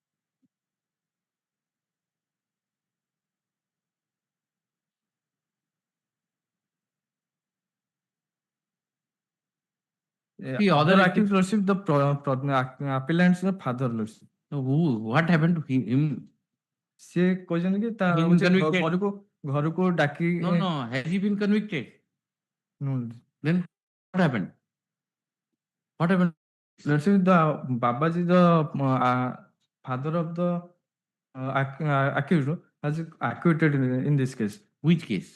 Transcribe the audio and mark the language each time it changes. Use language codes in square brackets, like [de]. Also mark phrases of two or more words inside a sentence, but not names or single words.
[en] The other accused lordship, the appellant's father lordship. Who? What happened to him? [or] Se କହିଛନ୍ତି କି ତା ଘରକୁ ଡାକି. [en] No. Has he been convicted? No. Then what happened? What happened? Lordship, the Babaji, the father of the accused, has acquitted in this case. Which case?